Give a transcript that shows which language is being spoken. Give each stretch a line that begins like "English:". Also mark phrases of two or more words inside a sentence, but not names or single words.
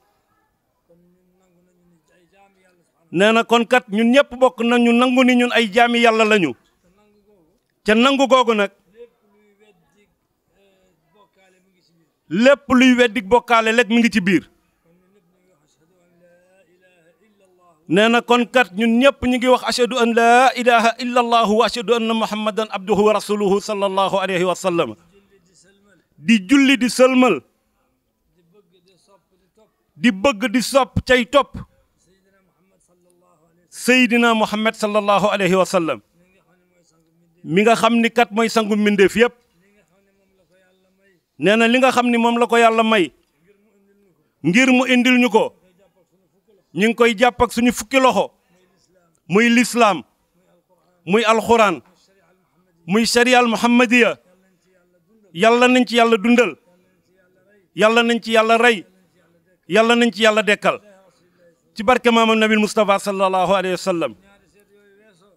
Wolof: nee na kon kat ñun ñëpp bokk nañu nangu ni ñun ay jaami yàlla lañu ca nangu googu nag lépp luy weddik bokkaale lekk mi ngi ci biir. nee na kon kat ñun ñëpp ñu ngi wax
Arabic: أشهد أن لا إله إلا الله وأشهد أن محمدا عبده ورسوله صلى الله عليه وسلم.
Wolof: di julli di sëlmal di bëgg di sopp cay topp Seydina Muhammad
Arabic: صلى الله عليه وسلم
Wolof: mi nga xam ni kat mooy sangu mbindeef yépp. nee na li nga xam ni moom la ko yàlla may ngir mu indil ñu ko ñu ngi koy jàpp ak suñu fukki loxo muy lislaam muy alxuraan muy
Arabic: الشريعة المحمدية
Wolof: yàlla nañ ci yàlla dundal yàlla nañ ci yàlla rey yàlla nañ ci yàlla dekkal ci barke maamam nabil Mustafa
Arabic: صلى الله عليه وسلم.